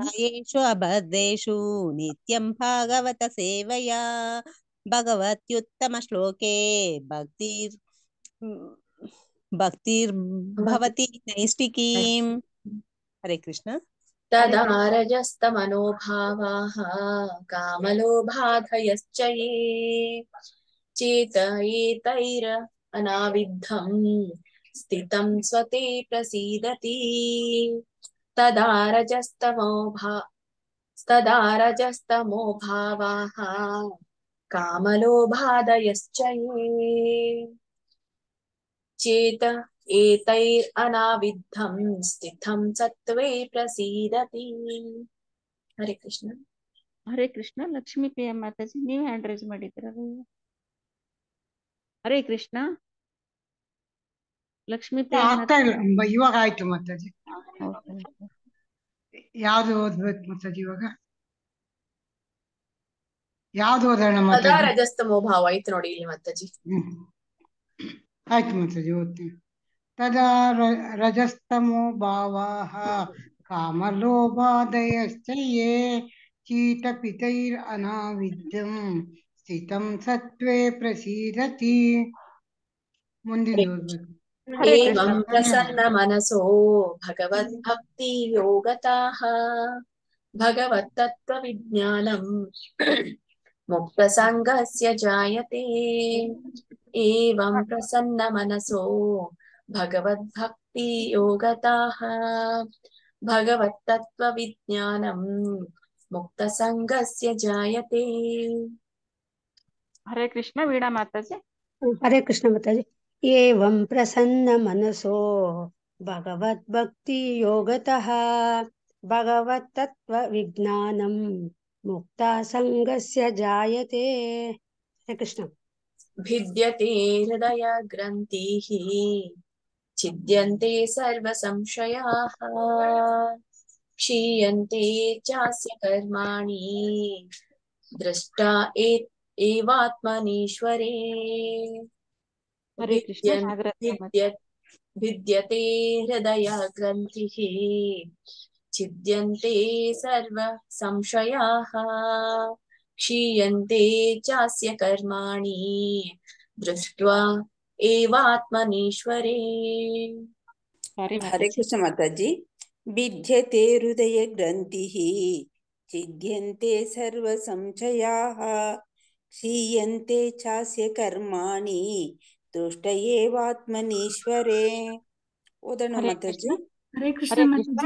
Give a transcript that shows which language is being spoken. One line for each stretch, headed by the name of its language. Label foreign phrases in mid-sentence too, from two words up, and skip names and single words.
Sanskrit: ಪ್ರಾಯೇಷು ಅಭದ್ರೇಷು ನಿತ್ಯಂ ಭಾಗವತ ಸೇವಯಾ ಭಗವತ್ಯುತ್ತಮ ಶ್ಲೋಕೆ ಭಕ್ತಿರ್ಭವತಿ ನೈಷ್ಟಿಕೀಂ. ಹರೇ ಕೃಷ್ಣ. ತದಾ ರಜಸ್ತಮನೋಭಾವಾಃ ಕಾಮಲೋಭಾಧಯಶ್ಚ ಯೇ ಚೇತಯೇತೈರ ಅನಾವಿದ್ಧಂ ಸ್ಥಿತಂ ಸ್ವತೆ ಪ್ರಸೀದತಿ. ತದಾ ರಜಸ್ತಮೋಭಾವಾಃ ಕಾಮಲೋಭಾಧಯಶ್ಚ ಯೇ ಚೇತ ಏತೈರ್ ಅನಾವಿದ್ಧಂ ಸ್ಥಿತಂ ಸತ್ವೇ ಪ್ರಸೀದತಿ. ಹರೇ ಕೃಷ್ಣ. ಹರೇ ಕೃಷ್ಣ.
Kannada: ಲಕ್ಷ್ಮೀ ಪ್ರಿಯ ಮಾತಾಜಿ, ನೀವ್
English: hand raise
Kannada: ಮಾಡಿದ್ದೀರಲ್ಲ.
Sanskrit: ಹರೇ ಕೃಷ್ಣ. ಲಕ್ಷ್ಮೀ ಪ್ರಿಯ
Kannada: ಆಗ್ತಾ ಇಲ್ಲ, ಇವಾಗ ಆಯ್ತು ಮಾತಾಜಿ. ಯಾವ್ದು ಓದ್ಬೇಕು ಮಾತಾಜಿ ಇವಾಗ? ಯಾವ್ದು ಓದೋಣ
Sanskrit: ತದಾ
Kannada: ಮಾತಾಜಿ? ರಜಸ್ತಮೋಭಾವ ಐತೆ ನೋಡಿ ಇಲ್ಲಿ ಮಾತಾಜಿ. ಆಯ್ತು ಮಾತಾಜಿ, ಓದ್ತೀನಿ.
Sanskrit: ತದಾ ರಜಸ್ತಮೋ ಭಾವಾಃ ಕಾಮಲೋಭಾದಯಶ್ಚ ಯೇ ಚೀತಪಿತೈರ್ ಅನಾವಿದ್ಯಂ ಸ್ಥಿತಂ ಸತ್ವೇ ಪ್ರಸೀದತಿ.
Kannada: ಮುಂದಿನ ಓದ್ಬೇಕು.
Sanskrit: ಏವಂ ಪ್ರಸನ್ನ ಮನಸೋ ಭಗವದ್ಭಕ್ತಿ ಯೋಗತಃ ಭಗವತ್ತತ್ವ ವಿಜ್ಞಾನಂ ಮುಕ್ತ ಸಂಗಸ್ಯ ಜಾಯತೆ. ಏವಂ ಪ್ರಸನ್ನ ಮನಸೋ ಭಗವದ್ಭಕ್ತಿ ಯೋಗತಃ ಭಗವತ್ತತ್ವ ವಿಜ್ಞಾನಂ ಮುಕ್ತ ಸಂಗಸ್ಯ ಜಾಯತೆ. ಹರೇ ಕೃಷ್ಣ.
Kannada: ವೀಣಾ ಮಾತಾಜಿ.
Sanskrit: ಹರೇ ಕೃಷ್ಣ ಮಾತಾಜಿ. ಏವಂ ಪ್ರಸನ್ನ ಮನಸೋ ಭಗವದ್ಭಕ್ತಿ ಯೋಗತಃ ಭಗವತ್ತತ್ವ ವಿಜ್ಞಾನಂ ಮುಕ್ತ ಸಂಗಸ್ಯ ಜಾಯತೆ. ಹರೇ ಕೃಷ್ಣ. ಭಿದ್ಯತೆ ಹೃದಯ ಗ್ರಂಥಿಃ ಛಿದ್ಯಂತೆ ಸರ್ವ ಸಂಶಯಾಃ ಕ್ಷೀಯಂತೆ ಚಾಸ್ಯ ಕರ್ಮಾಣಿ ದೃಷ್ಟಾ ಏವಾತ್ಮನೀಶ್ವರೇ. ಹರೇ ಕೃಷ್ಣ. ಭಿದ್ಯತೆ ಹೃದಯ ಗ್ರಂಥಿಃ ಛಿದ್ಯಂತೆ ಸರ್ವ ಸಂಶಯಾಃ ಕ್ಷೀಯಂತೆ ಚಾಸ್ಯ ಕರ್ಮಾಣಿ ದೃಷ್ಟ್ವಾ ಏವಾತ್ಮನೀಶ್ವರೇ. ಹರೇ ಕೃಷ್ಣ ಮಾತಾಜಿ. ಭಿದ್ಯತೆ ಹೃದಯ ಗ್ರಂಥಿಃ ಛಿದ್ಯಂತೆ ಸರ್ವ ಸಂಶಯಾಃ ಕ್ಷೀಯಂತೆ ಚಾಸ್ಯ ಕರ್ಮಾಣಿ ದೃಷ್ಟ ಏವಾತ್ಮನೀಶ್ವರೇ.
Kannada: ಓದೋಣ ಮಾತಾಜಿ.
Sanskrit: ಹರೇ ಕೃಷ್ಣ ಮಾತಾಜಿ.